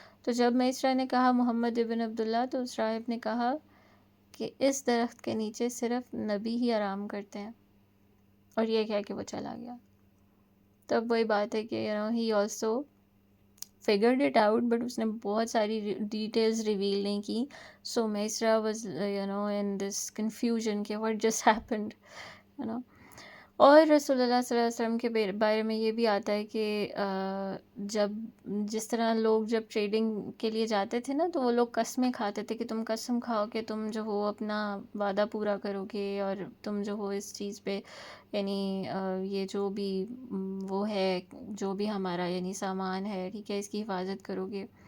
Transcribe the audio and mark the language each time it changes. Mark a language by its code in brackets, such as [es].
[ur] تو جب میسرہ نے کہا محمد ابن عبداللہ، تو اس راہب نے کہا کہ اس درخت کے نیچے صرف نبی ہی آرام کرتے ہیں، اور یہ کہہ کے وہ چلا گیا. تب وہی بات ہے کہ [en] he also figured it out، [ur] but اس نے بہت ساری ڈیٹیلز ریویل نہیں کی. [en] So Maysara was in this confusion کہ what just happened. [ur] اور رسول اللہ صلی اللہ علیہ وسلم کے بارے میں یہ بھی آتا ہے کہ جب جس طرح لوگ جب ٹریڈنگ کے لیے جاتے تھے نا، تو وہ لوگ قسمیں کھاتے تھے کہ تم قسم کھاؤ کہ تم جو ہو اپنا وعدہ پورا کرو گے، اور تم جو ہو اس چیز پہ یعنی یہ جو بھی وہ ہے، جو بھی ہمارا یعنی سامان ہے، ٹھیک ہے، اس کی حفاظت کرو گے.